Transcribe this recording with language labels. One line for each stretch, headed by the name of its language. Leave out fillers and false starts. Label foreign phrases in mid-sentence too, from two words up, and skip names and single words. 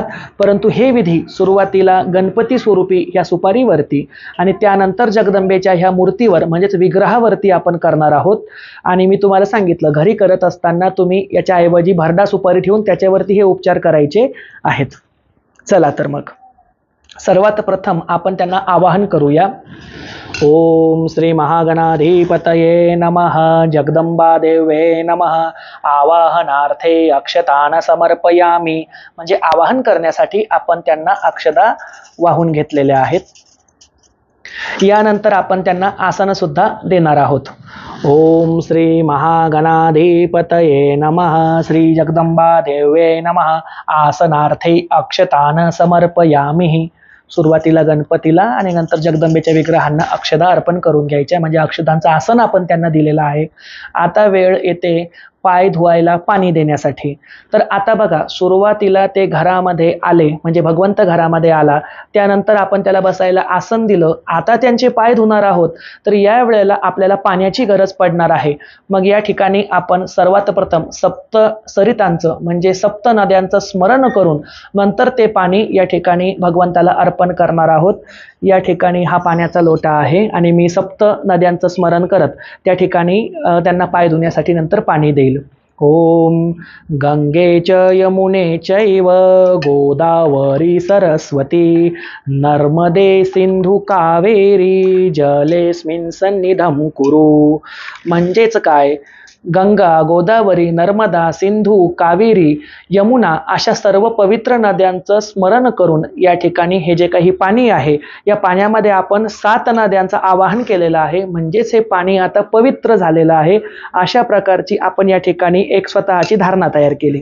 Marathi: परंतु हे विधी सुरुवातीला गणपती स्वरूपी ह्या सुपारीवरती आणि त्यानंतर जगदंबेच्या ह्या मूर्तीवर म्हणजेच विग्रहावरती आपण करणार आहोत. आणि मी तुम्हाला सांगितलं घरी करत असताना तुम्ही याच्याऐवजी भरडा सुपारी ठेवून त्याच्यावरती हे उपचार करायचे आहेत. चला तर मग सर्वात प्रथम आपण त्यांना आवाहन करूया.
Sanskrit: ओम श्री महागणाधिपतये नमः. जगदंबा देवे नमः. आवाहनार्थे अक्षतान समर्पयामी.
Marathi: म्हणजे आवाहन करण्यासाठी आपण त्यांना अक्षता वाहून घेतलेल्या आहेत. यानंतर आपण त्यांना आसन सुद्धा देणार आहोत.
Sanskrit: ओम श्री महागणाधिपतये नमः. श्री जगदंबा देवे नमः. आसनार्थे अक्षतान समर्पयामी.
Marathi: सुरुवातीला गणपतीला आणि नंतर जगदंबेच्या विग्रहांना अक्षता अर्पण करून घ्यायच्या. म्हणजे अक्षतांचं आसन आपण त्यांना दिलेलं आहे. आता वेळ येते पाय धुवायला पाणी देण्यासाठी. तर आता बघा, सुरुवातीला ते घरामध्ये आले म्हणजे भगवंत घरामध्ये आला, त्यानंतर आपण त्याला बसायला आसन दिलं. आता त्यांचे पाय धुणार आहोत, तर या वेळेला आपल्याला पाण्याची गरज पडणार आहे. मग या ठिकाणी आपण सर्वात प्रथम सप्त सरितांचं म्हणजे सप्त नद्यांचं स्मरण करून नंतर ते पाणी या ठिकाणी भगवंताला अर्पण करणार आहोत. या ठिकाणी हा पाण्याचा लोटा आहे आणि मी सप्त नद्यांचं स्मरण करत त्या ठिकाणी त्यांना पाय धुण्यासाठी नंतर पाणी देईल.
Sanskrit: ओम गंगे च यमुने चैव गोदावरी सरस्वती नर्मदे सिंधू कावेरी जलेस्मिन् सन्निधं कुरु.
Marathi: म्हणजेच काय, गंगा, गोदावरी, नर्मदा, सिंधू, कावेरी, यमुना अशा सर्व पवित्र नद्यांचं स्मरण करून या ठिकाणी हे जे काही पाणी आहे या पाण्यामध्ये आपण 7 नद्यांचं आवाहन केलेलं आहे. म्हणजेच हे पाणी आता पवित्र झालेलं आहे. अशा प्रकारची आपण या ठिकाणी एक स्वतःची धारणा तयार केली.